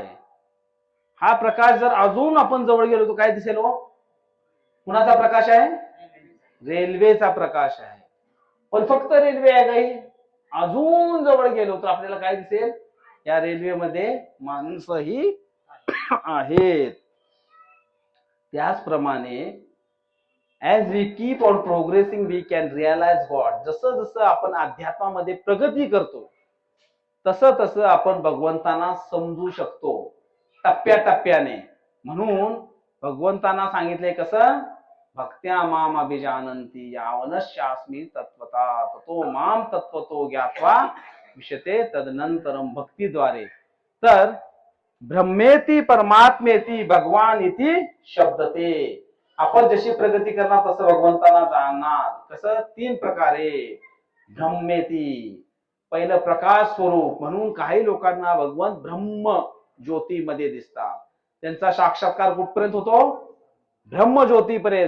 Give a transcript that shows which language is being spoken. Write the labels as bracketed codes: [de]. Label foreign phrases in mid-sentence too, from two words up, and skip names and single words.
[mr] हा प्रकाश जर अजून आपण जवळ गेलो तर काय दिसेल हो, कुणाचा प्रकाश आहे, रेल्वेचा प्रकाश आहे. पण फक्त रेल्वे आहे काही, अजून जवळ गेलो तर आपल्याला काय दिसेल, या रेल्वेमध्ये माणसंही आहेत. [en] त्याचप्रमाणे As we keep on progressing we can realize God. [mr] जसं जसं आपण अध्यात्मामध्ये प्रगती करतो तसं तसं आपण भगवंतांना समजू शकतो टप्प्याटप्प्याने. म्हणून भगवंतांना सांगितलंय कसं, [sa] भक्त्या माम अभिजानंती यावनश्चास्मी तत्वता ततो माम तत्वतो ज्ञात्वा विशते तदनंतरम. भक्तीद्वारे. तर ब्रह्मेती परमात्मेती भगवान इति शब्दते. [mr] आपण जशी प्रगती करणार तसं भगवंतांना जाणणार. कसं, 3 प्रकारे. ब्रह्मेती, पहिलं प्रकाश स्वरूप. म्हणून काही लोकांना भगवंत ब्रह्म ज्योतीमध्ये दिसतात. त्यांचा साक्षात्कार कुठपर्यंत होतो, ब्रह्म ज्योतीपर्यंत.